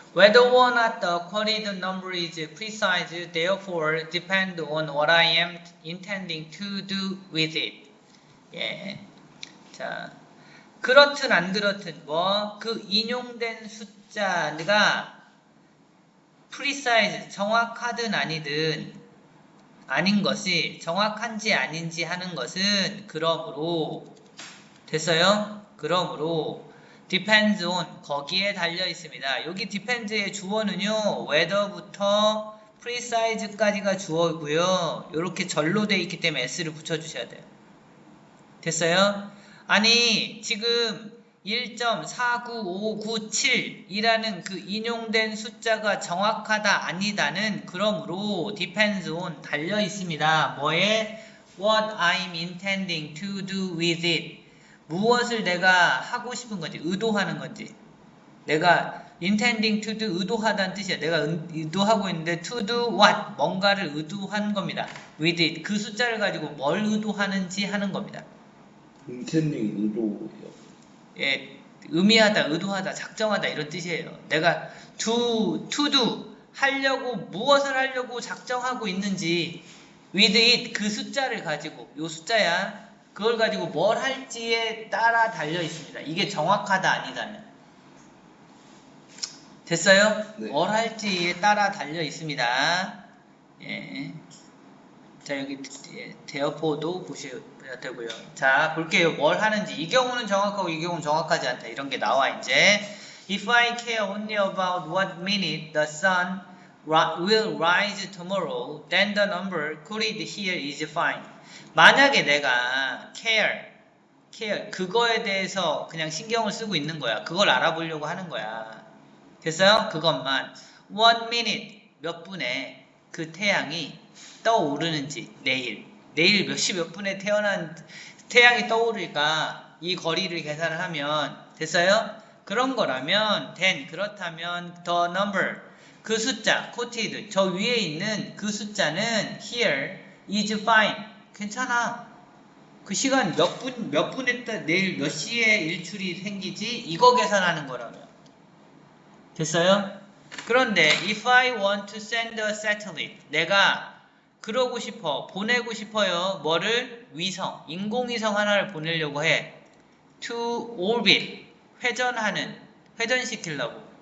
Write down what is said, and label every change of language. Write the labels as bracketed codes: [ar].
[en] Whether or not the queried number is precise, therefore, depend on what I am intending to do with it. [ko] 자, 그렇든 안 그렇든 뭐 그 인용된 숫자가 precise 정확하든 아니든 아닌 것이 정확한지 아닌지 하는 것은 그러므로 됐어요? 그러므로 [en] depends on [ko] 거기에 달려 있습니다. 여기 depend의 주어는요 whether부터 precise까지가 주어고요. 이렇게 절로 돼 있기 때문에 s를 붙여주셔야 돼요. 됐어요? 아니 지금 1.49597이라는 그 인용된 숫자가 정확하다 아니다는 그러므로 [en] depends on [ko] 달려 있습니다. 뭐에? [en] What I'm intending to do with it. [ko] 무엇을 내가 하고 싶은 건지, 의도하는 건지. 내가 [en] intending to do [ko] 의도하다는 뜻이야. 내가 의도하고 있는데 [en] to do what [ko] 뭔가를 의도한 겁니다. [en] with it [ko] 그 숫자를 가지고 뭘 의도하는지 하는 겁니다. intending 의도요. 예, 의미하다, 의도하다, 작정하다 이런 뜻이에요. 내가 [en] to do [ko] 하려고 무엇을 하려고 작정하고 있는지 [en] with it [ko] 그 숫자를 가지고 요 숫자야. 그걸 가지고 뭘 할지에 따라 달려 있습니다. 이게 정확하다 아니다는. 됐어요? 네. 뭘 할지에 따라 달려 있습니다. 예. 자, 여기 대어포도 보셔야 되고요. 자, 볼게요. 뭘 하는지. 이 경우는 정확하고 이 경우는 정확하지 않다. 이런 게 나와 이제. [en] If I care only about what minute the sun will rise tomorrow, then the number quoted here is fine. [ko] 만약에 내가 care 그거에 대해서 그냥 신경을 쓰고 있는 거야. 그걸 알아보려고 하는 거야. 됐어요? 그것만. [en] One minute [ko] 몇 분에 그 태양이 떠오르는지 내일 몇 시 몇 분에 태어난 태양이 떠오를까 이 거리를 계산을 하면 됐어요? 그런 거라면 then 그렇다면 [en] the number [ko] 그 숫자 quoted 저 위에 있는 그 숫자는 [en] here is fine [ko] 괜찮아. 그 시간 몇 분에 내일 몇 시에 일출이 생기지 이거 계산하는 거라면 됐어요? 그런데 [en] if I want to send a satellite [ko] 내가 그러고 싶어 보내고 싶어요. 뭐를? 위성 인공위성 하나를 보내려고 해. [en] to orbit [ko] 회전시키려고.